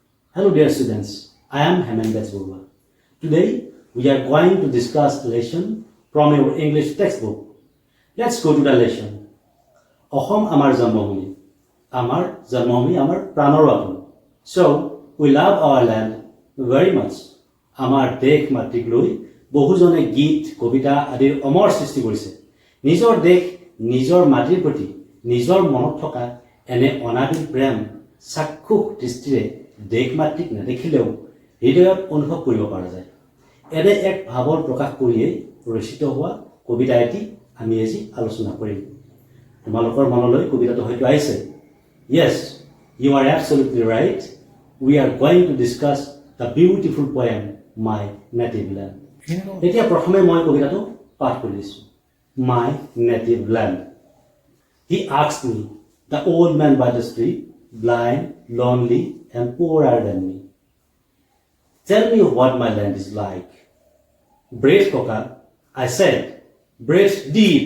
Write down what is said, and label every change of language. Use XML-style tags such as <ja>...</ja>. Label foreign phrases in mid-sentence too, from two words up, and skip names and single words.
<en>Hello dear students, I am Hemendas Burwa. Today we are going to discuss a lesson from your English textbook. Let's go to the lesson.</en> <as>আহোম আমাৰ জন্মভূমি. আমাৰ জন্মভূমি আমাৰ প্ৰাণৰ আপোন.</as> <en>So we love our land very much.</en> <as>আমাৰ দেশ মাতৃক লৈ বহুজনে গীত কবিতা আদিৰ অমৰ সৃষ্টি কৰিছে নিজৰ দেশ নিজৰ মাটিৰ প্ৰতি নিজৰ মনত থকা এনে অনাবিল প্ৰেম চাক্ষুষ দৃষ্টিৰে দেশ মাতৃক নেদেখিলেও হৃদয়ত অনুভৱ কৰিব পৰা যায় এনে এক ভাৱৰ প্ৰকাশ কৰিয়েই ৰচিত হোৱা কবিতা এটি আমি আজি আলোচনা কৰিম তোমালোকৰ মনলৈ কবিতাটো হয়তো আহিছে</as> <en>Yes, you are absolutely right. We are going to discuss the beautiful poem My Native Land.</en> <as>এতিয়া প্ৰথমে মই কবিতাটো পাঠ কৰি দিছো My Native Land.</as> <en>He asked me, the old man by the street, blind, lonely, and poorer than me. Tell me what my land is like. Breathe, Koka, I said. Breathe deep.</en>